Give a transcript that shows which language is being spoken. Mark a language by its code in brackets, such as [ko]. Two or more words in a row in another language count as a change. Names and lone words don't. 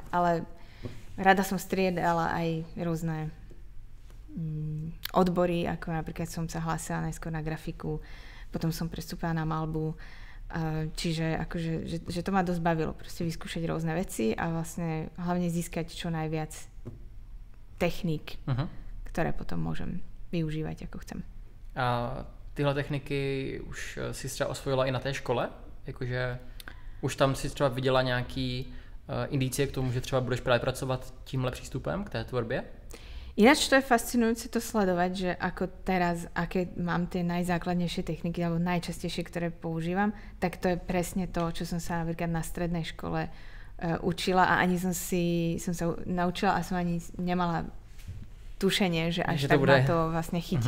[sk] Ale rada som striedala aj rôzne odbory, ako napríklad som sa hlásila najskôr na grafiku, potom som prestúpila na malbu. Čiže akože, že to ma dosť bavilo, proste vyskúšať rôzne veci a vlastne hlavne získať čo najviac techník, ktoré potom môžem využívať, ako chcem. [cs] A tyhle techniky už si třeba osvojila i na té škole? Jakože už tam si třeba viděla nějaký indicie k tomu, že třeba budeš právě pracovat tímhle přístupem k té tvorbě? [sk] Ináč to je fascinujúce to sledovať, že ako teraz, aké mám tie najzákladnejšie techniky alebo najčastejšie, ktoré používam, tak to je presne to, čo som sa napríklad na strednej škole učila a ani som sa naučila a som ani nemala tušenie, že až tak ma to vlastne chytí.